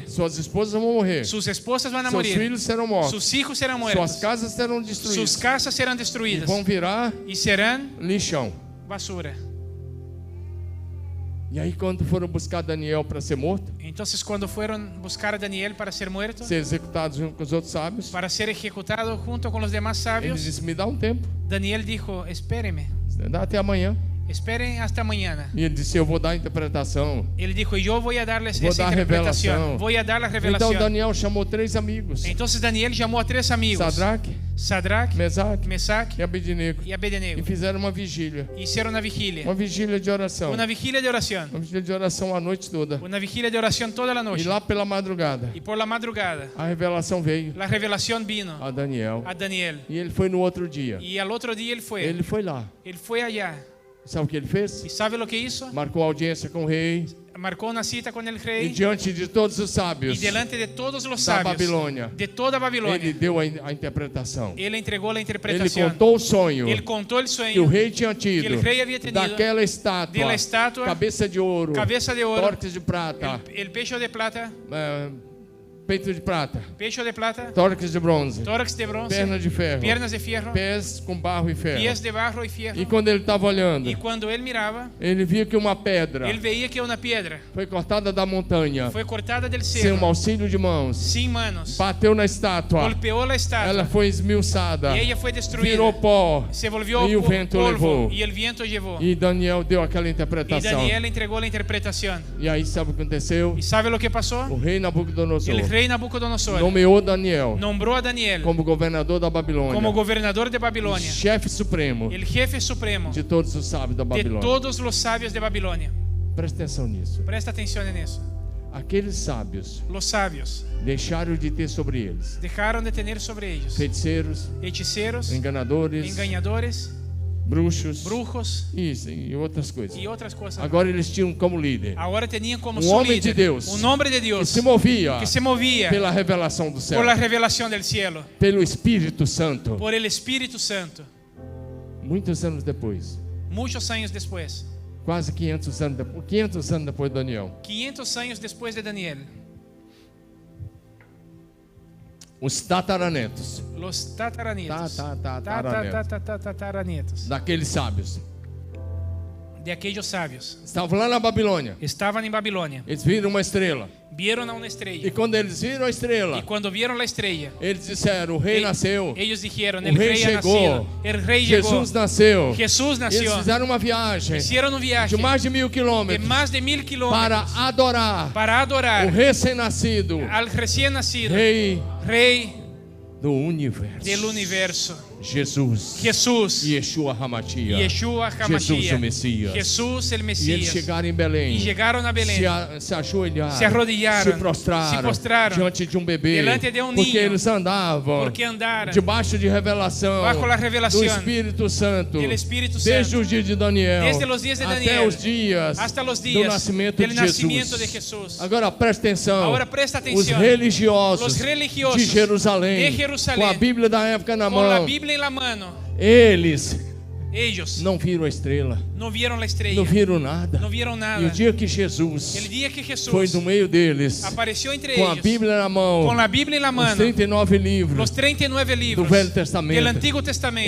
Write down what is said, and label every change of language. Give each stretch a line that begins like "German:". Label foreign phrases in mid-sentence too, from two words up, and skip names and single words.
Portuguese: Suas esposas vão morrer.
Spanish: Sus esposas van a
Portuguese: Seus
Spanish: morir.
Portuguese: filhos serão mortos.
Spanish: Sus hijos serán
Portuguese: Suas
Spanish: muertos.
Portuguese: casas serão
Spanish: Sus
Portuguese: destruídas.
Spanish: casas serán
Portuguese: E
Spanish: destruidas
Portuguese: vão virar
Spanish: y serán
Portuguese: lixão.
Spanish: basura.
Portuguese: E aí quando foram buscar Daniel para ser morto,
Spanish: Entonces cuando fueron buscar a Daniel para ser muerto,
Portuguese: ser executado junto com os outros sábios,
Spanish: para ser ejecutado junto con los demás
Portuguese: ele
Spanish: sabios,
Portuguese: disse: me dá um tempo,
Spanish: Daniel dijo, espéreme.
Portuguese: dá até amanhã.
Spanish: Esperen hasta mañana.
Portuguese: E ele disse: eu vou dar a interpretação.
Spanish: Él dijo, yo voy a darles
Portuguese: Vou
Spanish: esa
Portuguese: dar a
Spanish: interpretación.
Portuguese: revelação.
Spanish: Voy a dar la
Portuguese: Então
Spanish: revelación.
Portuguese: Daniel chamou 3 amigos:
Spanish: Entonces Daniel llamó a 3 amigos.
Portuguese: Sadrach, Mesaque
Spanish: Mesac
Portuguese: e Abednego.
Spanish: y
Portuguese: E
Spanish: Abednego.
Portuguese: fizeram uma vigília.
Spanish: Hicieron una vigilia.
Portuguese: Uma vigília de oração.
Spanish: Una vigilia de oración.
Portuguese: Uma vigília de oração a noite toda.
Spanish: Una vigilia de oración toda la
Portuguese: E
Spanish: noche.
Portuguese: lá pela madrugada,
Spanish: Y por la madrugada,
Portuguese: a revelação veio
Spanish: la revelación vino
Portuguese: a Daniel.
Spanish: a Daniel.
Portuguese: E ele foi no outro dia.
Spanish: Y al otro día él fue.
Portuguese: Ele foi lá.
Spanish: Él fue allá.
Portuguese: Sabe o que ele fez?
Spanish: ¿Y sabe lo que hizo?
Portuguese: Marcou audiência com o rei.
Spanish: Marcó una cita con el
Portuguese: E
Spanish: rey.
Portuguese: diante de todos os
Spanish: Y
Portuguese: sábios
Spanish: delante de todos los
Portuguese: da
Spanish: sabios
Portuguese: Babilônia,
Spanish: de toda
Portuguese: ele
Spanish: Babilonia,
Portuguese: deu a interpretação.
Spanish: él entregó la
Portuguese: Ele
Spanish: interpretación.
Portuguese: contou o sonho
Spanish: Él contó el
Portuguese: que o
Spanish: sueño
Portuguese: rei tinha
Spanish: que
Portuguese: tido
Spanish: el rey había tenido
Portuguese: daquela estátua,
Spanish: de la estatua,
Portuguese: cabeça de ouro,
Spanish: cabeza de oro,
Portuguese: torques de prata,
Spanish: el pecho de plata,
Portuguese: peito de prata,
Spanish: pecho de plata,
Portuguese: torques de bronze,
Spanish: tórax de bronce,
Portuguese: pernas de ferro,
Spanish: piernas de fierro,
Portuguese: pés com barro e ferro.
Spanish: pies de barro y fierro.
Portuguese: E quando ele estava olhando,
Spanish: Y cuando él miraba,
Portuguese: ele viu que uma pedra
Spanish: él veía que una piedra
Portuguese: foi cortada da montanha,
Spanish: fue cortada del
Portuguese: sem
Spanish: cielo,
Portuguese: auxílio de mãos,
Spanish: sin manos,
Portuguese: bateu na estátua,
Spanish: golpeó la
Portuguese: ela
Spanish: estatua
Portuguese: foi esmiuçada,
Spanish: y ella fue destruida.
Portuguese: virou pó,
Spanish: Se volvió y el viento polvo
Portuguese: levou.
Spanish: y el viento llevó.
Portuguese: e Daniel deu aquela
Spanish: Y
Portuguese: interpretação.
Spanish: Daniel entregó la interpretación.
Portuguese: E aí sabe o que aconteceu?
Spanish: ¿Y sabe lo que pasó?
Portuguese: O rei Nabucodonosor
Spanish: El rey Nabucodonosor
Portuguese: nomeou Daniel
Spanish: nombró a Daniel
Portuguese: como governador da Babilônia,
Spanish: como gobernador de Babilonia,
Portuguese: chefe supremo
Spanish: el jefe supremo
Portuguese: de todos os sábios da
Spanish: de
Portuguese: Babilônia.
Spanish: todos los sabios de Babilonia.
Portuguese: Presta atenção nisso.
Spanish: Presta atención en eso.
Portuguese: Aqueles sábios
Spanish: Los sabios
Portuguese: deixaram de ter sobre eles
Spanish: dejaron de tener sobre ellos
Portuguese: feiticeiros,
Spanish: hechiceros,
Portuguese: enganadores,
Spanish: engañadores,
Portuguese: bruxos,
Spanish: brujos
Portuguese: isso, e outras coisas.
Spanish: y otras cosas.
Portuguese: Agora eles tinham como líder
Spanish: Ahora tenían como un su hombre líder de Dios un hombre de
Portuguese: que
Spanish: Dios
Portuguese: se movia
Spanish: que se movía
Portuguese: pela revelação do céu,
Spanish: por la revelación del cielo,
Portuguese: pelo Espírito Santo.
Spanish: por el Espíritu Santo.
Portuguese: Muitos anos depois,
Spanish: Muchos años después,
Portuguese: quase 500 anos depois de Daniel,
Spanish: 500 años después de Daniel,
Portuguese: os tataranetos
Spanish: los tataranietos, tataranietos
Portuguese: daqueles sábios
Spanish: de aquellos sabios
Portuguese: estavam lá na Babilônia.
Spanish: estaban en Babilonia,
Portuguese: Eles viram uma estrela.
Spanish: vieron a una
Portuguese: E
Spanish: estrella.
Portuguese: quando eles viram a estrela,
Spanish: Y cuando vieron la estrella,
Portuguese: eles disseram: o rei nasceu,
Spanish: ellos dijeron,
Portuguese: o
Spanish: el
Portuguese: rei
Spanish: rey ha
Portuguese: chegou,
Spanish: nacido, el rey llegó,
Portuguese: Jesus nasceu.
Spanish: Jesús
Portuguese: Eles
Spanish: nació.
Portuguese: fizeram uma viagem
Spanish: Hicieron un viaje
Portuguese: de mais de 1000
Spanish: de
Portuguese: quilômetros
Spanish: más de 1000
Portuguese: para
Spanish: kilómetros
Portuguese: adorar
Spanish: para adorar
Portuguese: o recém-nascido
Spanish: al recién nacido
Portuguese: Rei
Spanish: Rey
Portuguese: do universo,
Spanish: del universo,
Portuguese: Jesus,
Spanish: Jesús,
Portuguese: Yeshua Hamashia,
Spanish: Yeshua
Portuguese: Jesus
Spanish: HaMashiach,
Portuguese: o Messias.
Spanish: Jesús el
Portuguese: E eles
Spanish: Mesías.
Portuguese: chegaram em Belém,
Spanish: Y llegaron a Belén,
Portuguese: se ajoelharam,
Spanish: se arrodillaram,
Portuguese: se prostraram, diante de um bebê,
Spanish: delante de um
Portuguese: porque
Spanish: ninho,
Portuguese: eles andavam
Spanish: porque andaram
Portuguese: debaixo de revelação
Spanish: bajo la
Portuguese: do
Spanish: revelación
Portuguese: Espírito Santo,
Spanish: del Espíritu
Portuguese: desde
Spanish: Santo,
Portuguese: os dias de Daniel,
Spanish: desde los días de
Portuguese: até
Spanish: Daniel,
Portuguese: os dias
Spanish: hasta los
Portuguese: do
Spanish: días
Portuguese: nascimento
Spanish: del
Portuguese: de
Spanish: nacimiento
Portuguese: Jesus.
Spanish: de Jesús.
Portuguese: Agora presta atenção,
Spanish: Ahora presta
Portuguese: os
Spanish: atención.
Portuguese: religiosos,
Spanish: Los religiosos
Portuguese: de Jerusalém,
Spanish: de Jerusalém,
Portuguese: com a Bíblia da época na
Spanish: Con la
Portuguese: mão,
Spanish: Biblia en la mano,
Portuguese: eles
Spanish: ellos
Portuguese: não viram a estrela,
Spanish: no vieron la estrella,
Portuguese: não viram nada.
Spanish: no vieron
Portuguese: E
Spanish: nada.
Portuguese: o dia que Jesus
Spanish: El día que Jesús
Portuguese: foi no meio deles,
Spanish: apareció entre
Portuguese: com a
Spanish: ellos,
Portuguese: Bíblia na mão,
Spanish: con la Biblia en la
Portuguese: os
Spanish: mano,
Portuguese: 39 livros
Spanish: los 39
Portuguese: do
Spanish: libros
Portuguese: Velho Testamento,
Spanish: del Antiguo Testamento,